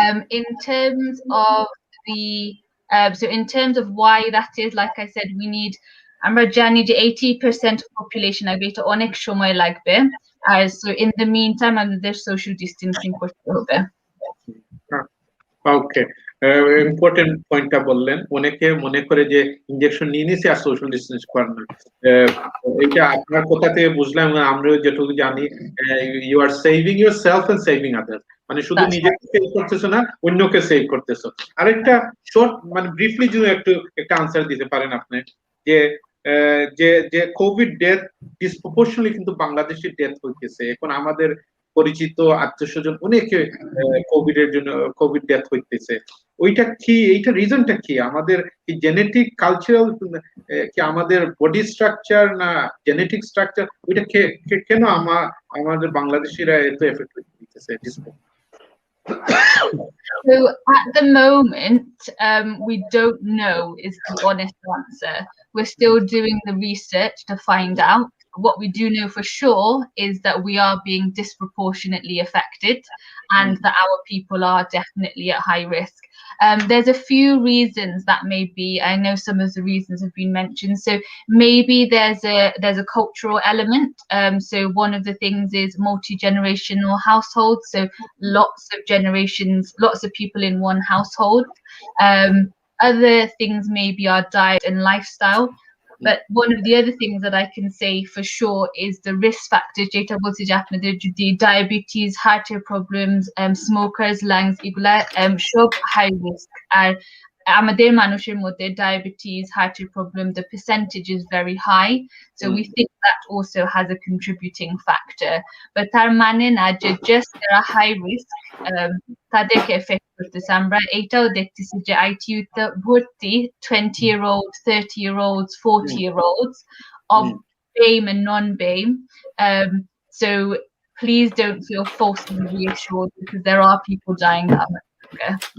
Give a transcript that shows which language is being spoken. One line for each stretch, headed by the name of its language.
English: In terms of so in terms of why that is, like I said, we need,
Bangla: আমরা জানি যে
English: 80% of population
Bangla: এটা অনেক সময় লাগবে,
English: so in the meantime
Bangla: আমাদের social distancing করতে হবে। ওকে, ইম্পর্টেন্ট পয়েন্টটা বললেন। অনেকে মনে করে যে ইনজেকশন নিয়ে নিছে আর সোশ্যাল ডিস্টেন্স করানো। এটা আপনার কথা থেকে বুঝলাম, আমরাও যেটুকু জানি,
English: you are saving yourself and saving others,
Bangla: মানে শুধু নিজেকে সেভ করতেছো না, অন্যকে সেভ করতেছো। আরেকটা শর্ট মানে ব্রিফলি যদি একটা আনসার দিতে পারেন আপনি, যে যে যে কোভিড ডেথ ডিসপ্রপোর্শনালি কিন্তু বাংলাদেশি ডেথ হইতেছে এখন, আমাদের পরিচিত আত্মীয়স্বজন অনেকে কোভিড এর জন্য কোভিড ডেথ হইতেছে। ওইটা কি, এইটা রিজনটা কি? আমাদের কি জেনেটিক কালচারাল, কি আমাদের বডি স্ট্রাকচার না জেনেটিক স্ট্রাকচার, ওইটা কেন আমাদের বাংলাদেশিরা এত এফেক্ট হইতেছে?
English: So at the moment, we don't know is the honest answer. We're still doing the research to find out. What we do know for sure is that we are being disproportionately affected and that our people are definitely at high risk. There's a few reasons that may be, I know some of the reasons have been mentioned. So maybe there's a cultural element. So one of the things is multi-generational households. So lots of generations, lots of people in one household. Other things maybe are diet and lifestyle. But one of the other things that I can say for sure is the risk factors, diabetes, heart problems, smokers, lungs, high risk.
Bangla: আমাদের মানুষের মধ্যে diabetes, heart problem,
English: the percentage is very high. So we think that also has a contributing factor.
Bangla: But তার মানে না যে just যারা high risk তাদেরকে effect করতেছে। আমরা এইটাও দেখতেছি যে ITU তে ভর্তি
English: 20-year-olds, 30-year-olds, 40-year-olds of BAME and non-BAME. So please don't feel falsely reassured because there are people dying that much younger.